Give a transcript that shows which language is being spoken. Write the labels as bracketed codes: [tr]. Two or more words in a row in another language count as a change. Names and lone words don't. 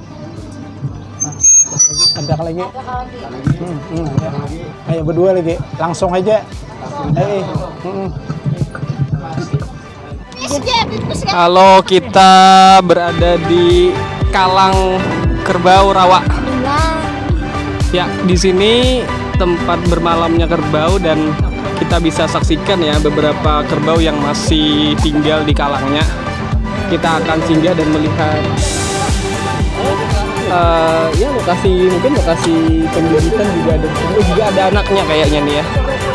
[id] Ada lagi. Ayo berdua lagi. Langsung aja. Halo, kita berada di Kalang Kerbau Rawa. Ya, di sini tempat bermalamnya kerbau dan kita bisa saksikan ya beberapa kerbau yang masih tinggal di kalangnya. Kita akan singgah dan melihat ya lokasi pembibitan juga ada anaknya kayaknya nih ya.